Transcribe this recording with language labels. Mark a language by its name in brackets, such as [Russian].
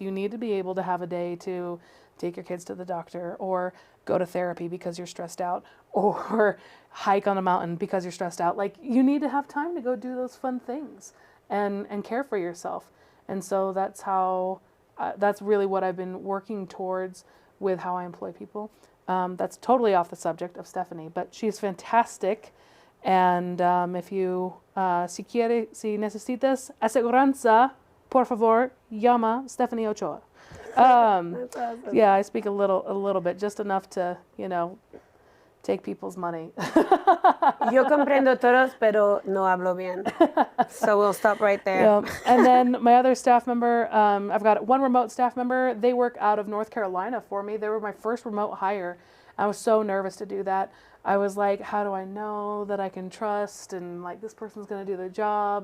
[English] You need to be able to have a day to take your kids to the doctor, or go to therapy because you're stressed out, or hike on a mountain because you're stressed out. Like, you need to have time to go do those fun things and care for yourself. And so that's how, that's really what I've been working towards with how I employ people. That's totally off the subject of Stephanie, but she's fantastic. And if you, [Spanish] si necesitas aseguranza, por favor, llama Stephanie Ochoa. [English] That's awesome. Yeah, I speak a little bit, just enough to, take people's money. [Spanish] Yo comprendo todos, pero no hablo bien. [English] So we'll stop right there. Yeah. And then my other staff member, I've got one remote staff member. They work out of North Carolina for me. They were my first remote hire. I was so nervous to do that. I was like, how do I know that I can trust, and like, this person's going to do their job?